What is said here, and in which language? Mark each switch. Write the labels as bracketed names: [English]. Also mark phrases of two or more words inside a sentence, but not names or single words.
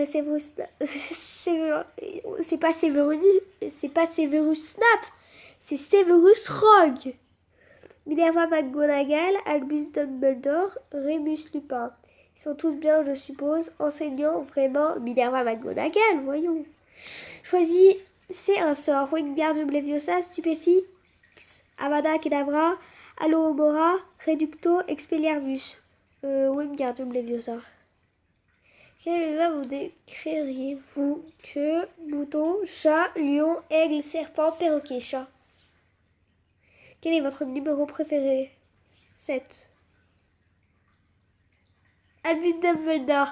[French] C'est pas Severus Snape, c'est Severus Rogue. Minerva McGonagall, Albus Dumbledore, Remus Lupin. Ils sont tous bien, je suppose. Enseignants, vraiment. Minerva McGonagall, voyons. Choisissez un sort. Wingardium Leviosa, Stupéfix, Avada Kedavra, Alohomora, Reducto, Expelliarmus. Wingardium Leviosa. Quel animal vous décririez-vous? Que, bouton, chat, lion, aigle, serpent, perroquet, chat. Quel est votre numéro préféré? 7. Albus Dumbledore.